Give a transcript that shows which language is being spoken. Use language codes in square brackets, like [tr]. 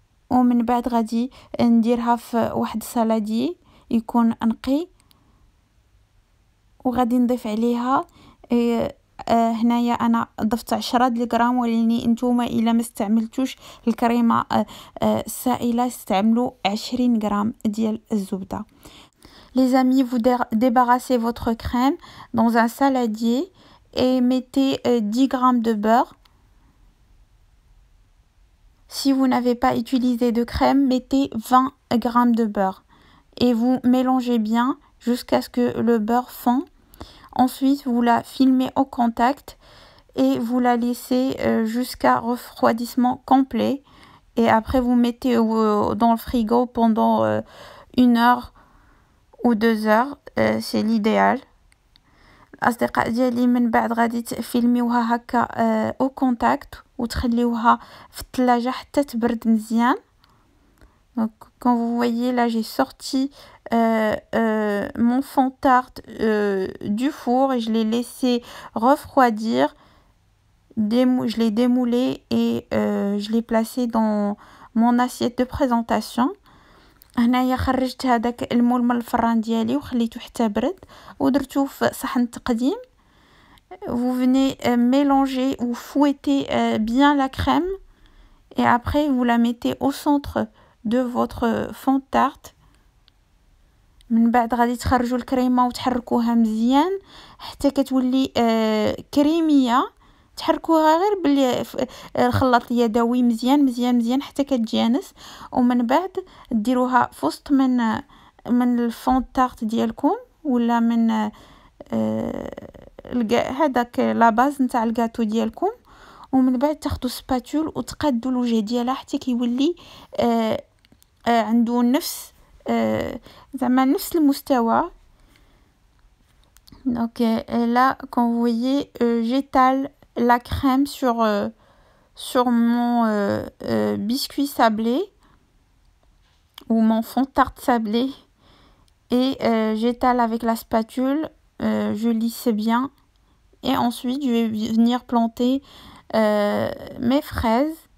[ar] ومن بعد غادي نديرها في واحد الصلادي يكون نقي، وغادي نضيف عليها هنايا انا ضفت 10 غرام، ولكن نتوما الا ما استعملتوش الكريمه السائله استعملوا 20 غرام ديال الزبده. [fr] Les amis, vous débarrassez votre crème dans un saladier et mettez 10 grammes de beurre. Si vous n'avez pas utilisé de crème, mettez 20 grammes de beurre. Et vous mélangez bien jusqu'à ce que le beurre fond. Ensuite, vous la filmez au contact et vous la laissez jusqu'à refroidissement complet. Et après, vous mettez dans le frigo pendant 1 heure ou 2 heures. C'est l'idéal. [ar] الأصدقاء ديالي من بعد غادي تفيلميوها هكا او كونتاكت وتخليوها في الثلاجة حتى تبرد مزيان. [fr] Donc quand vous voyez là, j'ai sorti mon fond de tarte du four et je l'ai laissé refroidir. Je l'ai démoulé et je l'ai placé dans mon assiette de présentation. [ar] هنايا خرجت هذاك المول من الفران ديالي وخليته حتى برد ودرتو في صحن تقديم. [fr] Vous venez mélanger ou fouetter bien la crème et après vous la mettez au centre de votre fond de tarte. [ar] من بعد غادي تخرجوا الكريمه وتحركوها مزيان حتى كتولي كريميه. تحركوها غير بالخلاط اليدوي مزيان مزيان مزيان حتى كتجانس. ومن بعد ديروها في وسط من الفون طارت ديالكم ولا من هذاك لا باز نتاع الكاطو ديالكم. ومن بعد تاخذوا سباتول وتقادوا الوجه ديالها حتى كيولي عنده نفس زعما نفس المستوى. [fr] Donc là, quand vous voyez, j'étale la crème sur mon biscuit sablé ou mon fond de tarte sablé et j'étale avec la spatule, je lisse bien et ensuite je vais venir planter mes fraises.